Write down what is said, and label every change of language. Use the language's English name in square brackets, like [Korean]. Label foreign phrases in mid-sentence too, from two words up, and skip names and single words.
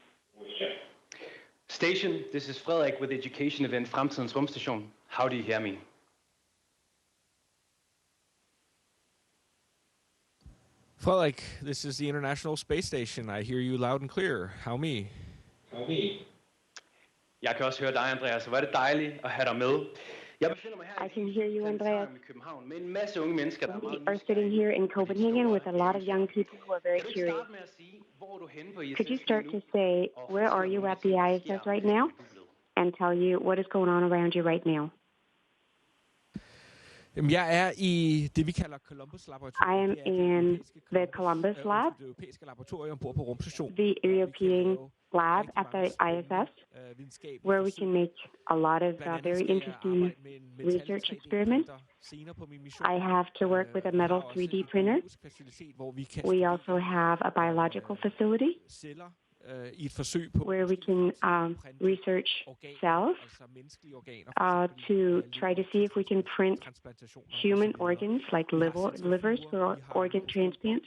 [English] Station, this is Frederik with the education event Fremtidens Rumstation. How do you hear me? Flight, this is the International Space Station. I hear you loud and clear. How me? [Danish] Jeg kan også høre dig, Andreas. Hvor er det dejligt at have dig med. [English] I can hear you, Andreas. [Danish] Med en masse unge mennesker, der [English] We are sitting here in Copenhagen with a lot of young people who are very curious. Could you start to say, where are you at the ISS right now? And tell you what is going on around you right now. [Danish] Jeg er i det, vi kalder Columbus-laboratoriet. [English] I am in the Columbus lab, [Danish] Det europæiske laboratorium bor på rumstationen. [English] the European lab at the ISS, where we can make a lot of very interesting research experiments. I have to work with a metal 3D printer. We also have a biological facility where we can research cells to try to see if we can print human organs like livers for organ transplants.